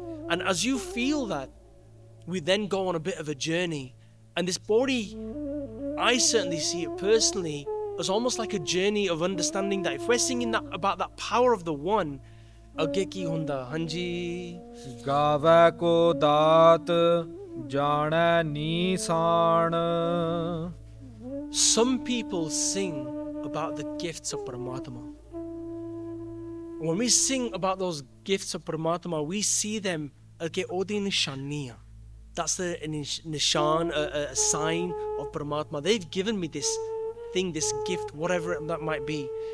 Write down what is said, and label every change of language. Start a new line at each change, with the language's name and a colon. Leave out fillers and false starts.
English: And as you feel that, we then go on a bit of a journey. And this Pauri, I certainly see it personally as almost like a journey of understanding that if we're singing that about that power of the one,
Punjabi: agge ki hunda, hanji. Gaavai ko daat, jaapai nisaan.
English: Some people sing about the gifts of Paramatma. When we sing about those gifts of Paramatma, we see them
Punjabi: agge odi nishaniya.
English: That's the nishan, a sign of Paramatma. They've given me this thing, this gift, whatever that might be.